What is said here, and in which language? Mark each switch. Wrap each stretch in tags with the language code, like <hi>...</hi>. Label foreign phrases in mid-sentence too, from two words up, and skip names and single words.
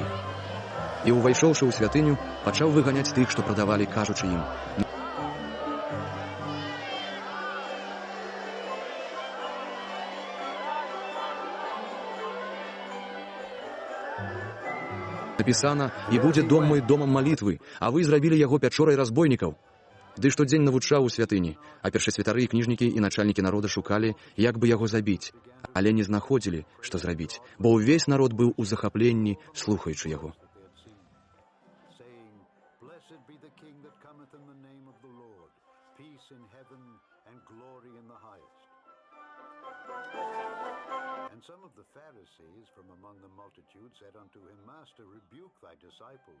<be>І, увайшоўшы ў святыню, пачаў выганяць тых, што прадавалі, кажучы ім: напісана: «І будзе дом мой домам малітвы, а вы зрабілі яго пячорай разбойнікаў». Ды штодзень навучаў у святыні, а першасвятары і кніжнікі і начальнікі народа шукалі, як бы яго забіць, але не знаходзілі, што зрабіць, бо ўвесь народ быў у захапленні, слухаючы яго.</be> <en>And some of the Pharisees from among the multitude said unto him, Master, rebuke thy disciples.</en>